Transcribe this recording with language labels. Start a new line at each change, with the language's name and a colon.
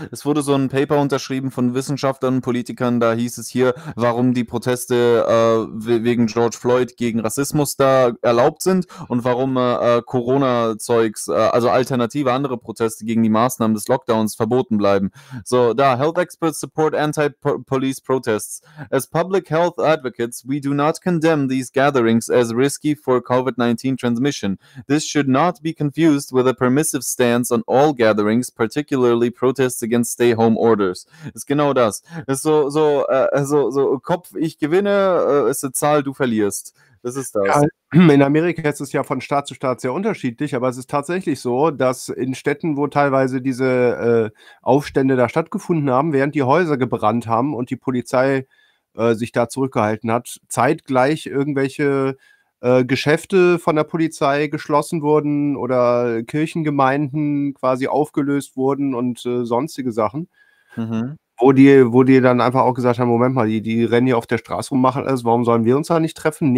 German: Es wurde so ein Paper unterschrieben von Wissenschaftlern und Politikern, da hieß es hier, warum die Proteste wegen George Floyd gegen Rassismus da erlaubt sind und warum Corona-Zeugs, also alternative andere Proteste gegen die Maßnahmen des Lockdowns verboten bleiben.
English: So, da, Health Experts support anti-police protests. As public health advocates, we do not condemn these gatherings as risky for COVID-19 transmission. This should not be confused with a permissive stance on all gatherings, particularly protests against stay-home orders.
German: Ist genau das. Ist so Kopf, ich gewinne, ist eine Zahl, du verlierst. Das ist das. Ja, in Amerika ist es ja von Staat zu Staat sehr unterschiedlich, aber es ist tatsächlich so, dass in Städten, wo teilweise diese Aufstände da stattgefunden haben, während die Häuser gebrannt haben und die Polizei sich da zurückgehalten hat, zeitgleich irgendwelche Geschäfte von der Polizei geschlossen wurden oder Kirchengemeinden quasi aufgelöst wurden und sonstige Sachen, wo die dann einfach auch gesagt haben, Moment mal, die rennen hier auf der Straße rum, machen alles, warum sollen wir uns da nicht treffen?